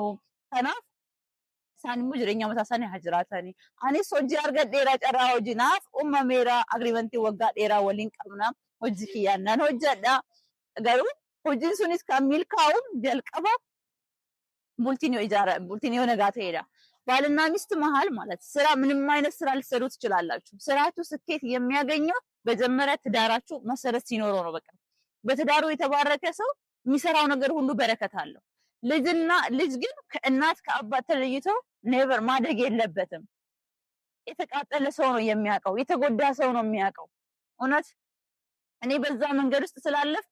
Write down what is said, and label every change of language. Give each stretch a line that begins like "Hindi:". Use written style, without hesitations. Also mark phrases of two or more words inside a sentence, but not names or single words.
Oromo: Kanaaf isaan immoo jireenya mataa isaanii haa jiraatanii. Anis hojii argadheera carraa hojiinaaf uumameera agriimentii waggaa dheeraa waliin qabna. Hojii kiyyaan nan hojjedha. Garuu hojiin sunis kan milkaa'u jalqaba bultiin yoo nagaa ta'edha.
Amharic: ባልና ሚስት መሀል ማለት ስራ ምንም አይነት ስራ ልትሰሩ ትችላላችሁ። ስራችሁ ስኬት የሚያገኘው መጀመሪያ ትዳራችሁ መሰረት ሲኖረው ነው። በቃ በትዳሩ የተባረከ ሰው የሚሰራው ነገር ሁሉ በረከት አለው። ልጅ ግን ከእናት ከአባት ተለይቶ ኔቨር ማደግ የለበትም። የተቃጠለ ሰው ነው የሚያውቀው፣ የተጎዳ ሰው ነው የሚያውቀው። እውነት እኔ በዛ መንገድ ውስጥ ስላለፍኩ